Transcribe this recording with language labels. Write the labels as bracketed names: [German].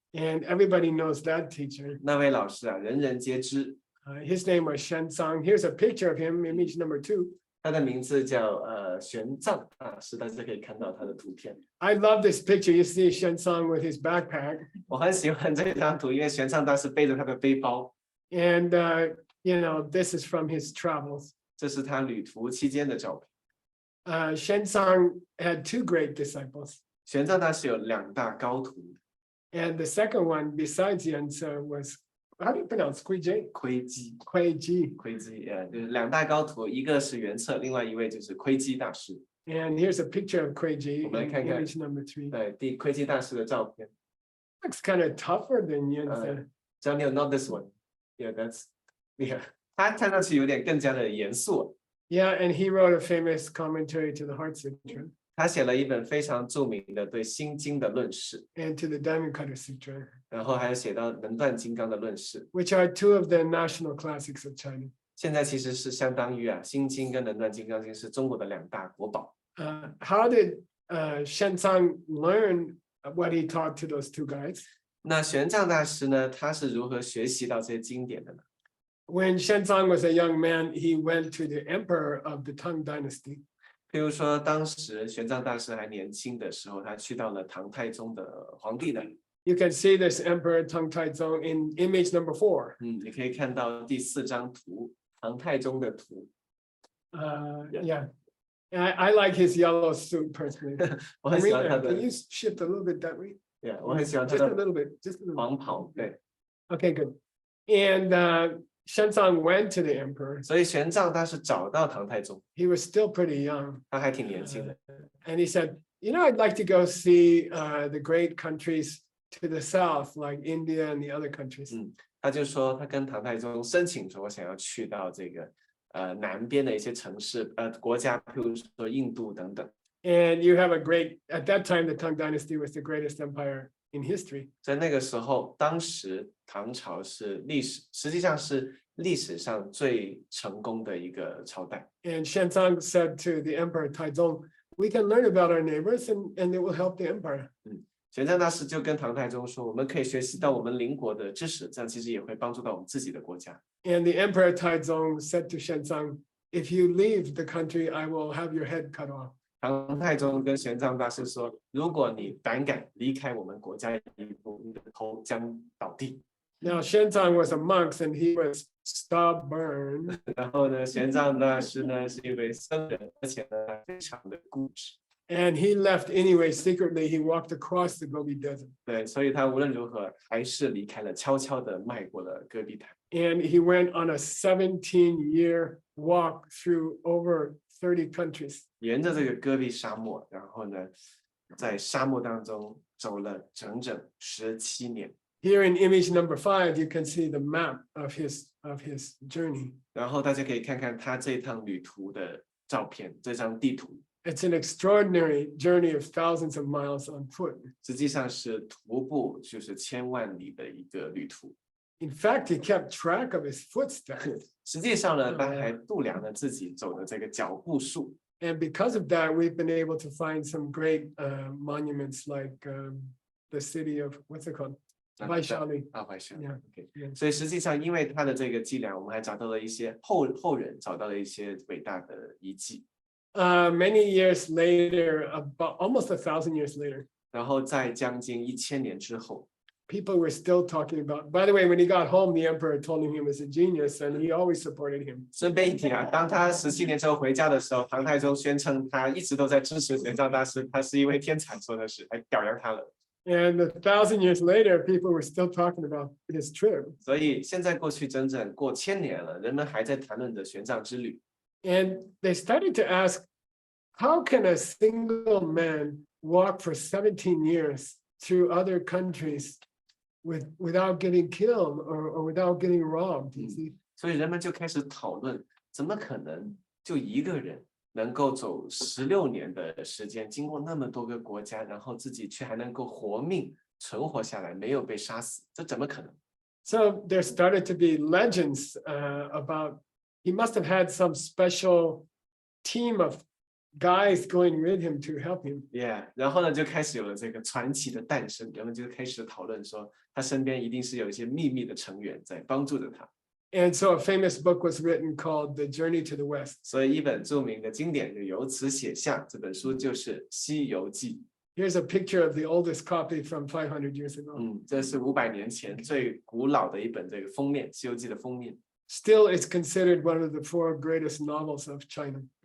[English] And everybody knows that teacher. [Chinese] 那位老师啊，人人皆知。 [English] His name was Xuanzang. Here's a picture of him, image number 2. [Chinese] 他的名字叫玄奘大师，大家可以看到他的图片。 [English] I love this picture. You see Xuanzang with his backpack. [Chinese] 我很喜欢这张图，因为玄奘大师背着他的背包， [English] And, this is from his travels. [Chinese] 这是他旅途期间的照片。 [English] Xuanzang had 2 great disciples. [Chinese] 玄奘大师有2大高徒， [English] And the second one, besides Yuance, was, how do you pronounce Kuiji? [Chinese] 窥基。 [English] Kuiji. [Chinese] 窥基，就是2大高徒，一个是袁策，另外一位就是窥基大师。 [English] And here's a picture of Kuiji, [Chinese] 我们来看看。 [English] image number 3. [Chinese] 对，窥基大师的照片。 [English] Looks kind of tougher than Yuance. Daniel, not this one. Yeah, yeah. [Chinese] 他看上去有点更加的严肃。 [English] Yeah, and he wrote a famous commentary to the Heart Sutra [Chinese] 他写了一本非常著名的对心经的论释， [English] and to the Diamond Cutter Sutra, [Chinese] 然后还有写到能断金刚的论释。 [English] which are 2 of the national classics of China. [Chinese] 现在其实是相当于心经跟能断金刚经是中国的2大国宝。 [English] How did Xuanzang learn what he taught to those 2 guys? [Chinese] 那玄奘大师呢，他是如何学习到这些经典的呢？ [English] When Xuanzang was a young man, he went to the emperor of the Tang Dynasty. [Chinese] 譬如说，当时玄奘大师还年轻的时候，他去到了唐太宗的皇帝那里。 [English] You can see this emperor Tang Taizong in image number 4. [Chinese] 你可以看到第4张图，唐太宗的图。 [English] Yeah. I like his yellow suit personally. [Chinese] 我很喜欢 [English] Marina, [Chinese] 他的 [English] can you shift a little bit that way? [Chinese] 我很喜欢他 [English] Just a [Chinese] 的 [English] little bit, just a little. [Chinese] 黄袍。对， [English] Okay, good. And Xuanzang went to the emperor. [Chinese] 所以玄奘他是找到唐太宗， [English] He was still pretty young. [Chinese] 他还挺年轻的。 [English] And he said, I'd like to go see the great countries to the south, like India and the other countries. [Chinese] 他就说，他跟唐太宗申请说，想要去到这个南边的一些城市国家，譬如说印度等等。 [English] And you have at that time, the Tang Dynasty was the greatest empire in history. [Chinese] 在那个时候，当时唐朝实际上是历史上最成功的一个朝代。 [English] And Xuanzang said to the emperor Taizong, we can learn about our neighbors and it will help the empire. [Chinese] 玄奘大师就跟唐太宗说，我们可以学习到我们邻国的知识，这样其实也会帮助到我们自己的国家。 [English] And the emperor Taizong said to Xuanzang, if you leave the country, I will have your head cut off. [Chinese] 唐太宗跟玄奘大师说，如果你胆敢离开我们国家一步，你的头将倒地。 [English] Now, Xuanzang was a monk and he was stubborn. [Chinese] 然后呢，玄奘大师呢是一位僧人，而且呢非常的固执。 [English] And he left anyway, secretly, he walked across the Gobi Desert. [Chinese] 对，所以他无论如何还是离开了，悄悄的迈过了戈壁滩。 [English] And he went on a 17-year walk through over 30 countries. [Chinese] 沿着这个戈壁沙漠，然后呢，在沙漠当中走了整整17年。 [English] Here in image number 5, you can see the map of his journey. [Chinese] 然后大家可以看看他这趟旅途的照片，这张地图 [English] It's an extraordinary journey of thousands of miles on foot. [Chinese] 实际上是徒步，就是千万里的一个旅途。 [English] In fact, he kept track of his footsteps. [Chinese] 实际上呢，他还度量了自己走的这个脚步数。 [English] And because of that, we've been able to find some great monuments like the city of, what's it called? Vaishali. [Chinese] 啊，白山 [English] Yeah. ，OK。 Yeah. [Chinese] 所以实际上，因为他的这个伎俩，我们还找到了一些后人找到了一些伟大的遗迹。 [English] Many years later, about almost 1,000 years later, [Chinese] 然后在将近1000年之后， [English] people were still talking about. By the way, when he got home, the emperor told him he was a genius, and he always supported him. [Chinese] 顺便一提啊，当他17年之后回家的时候，唐太宗宣称他一直都在支持玄奘大师，他是一位天才，说的是还表扬他了。 [English] And 1,000 years later, people were still talking about his trip. [Chinese] 所以现在过去整整过1000年了，人们还在谈论着玄奘之旅。 [English] And they started to ask, how can a single man walk for 17 years through other countries without getting killed or without getting robbed? You see? [Chinese] 所以人们就开始讨论，怎么可能就一个人能够走16年的时间，经过那么多个国家，然后自己却还能够活命存活下来，没有被杀死，这怎么可能？ [English] So there started to be legends about he must have had some special team of guys going with him to help him. Yeah， [Chinese] 然后呢，就开始有了这个传奇的诞生，人们就开始讨论说，他身边一定是有一些秘密的成员在帮助着他。 [English] And so a famous book was written called The Journey to the West. [Chinese] 所以一本著名的经典就由此写下，这本书就是《西游记》。 [English] Here's a picture of the oldest copy from 500 years ago. [Chinese] 这是500年前最古老的一本这个封面，《西游记》的封面。 [English] Still, it's considered one of the 4 greatest novels of China.